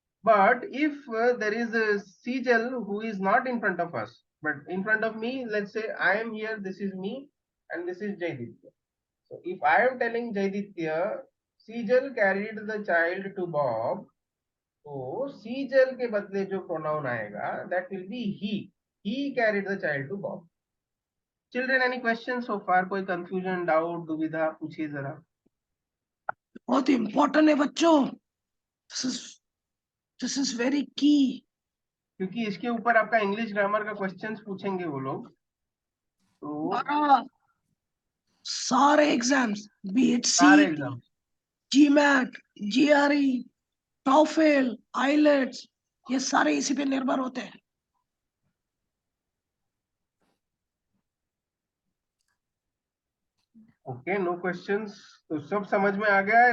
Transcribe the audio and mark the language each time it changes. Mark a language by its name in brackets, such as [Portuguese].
[English] But if there is a Sejal who is not in front of us, but in front of me, let's say I am here, this is me, and this is Jayditya. So if I am telling Jayditya, Sejal carried the child to Bob, so Sejal [Hindi] के बदले जो [English] pronoun [Hindi] आएगा, [English] that will be he. He carried the child to Bob. Children, any questions so far? [Hindi] कोई confusion, doubt, दुविधा पूछिए जरा. बहुत important है बच्चों. [English] This is very key. [Hindi] क्योंकि इसके ऊपर आपका इंग्लिश ग्रामर का क्वेश्चंस पूछेंगे वो लोग. तो सारे एग्जाम्स, [English] be it [Hindi] सारे CET, exam, GMAT, GRE, TOEFL, IELTS, ये सारे इसी पे निर्भर होते हैं. Okay, know questions. तो सब समझ में आ गया है?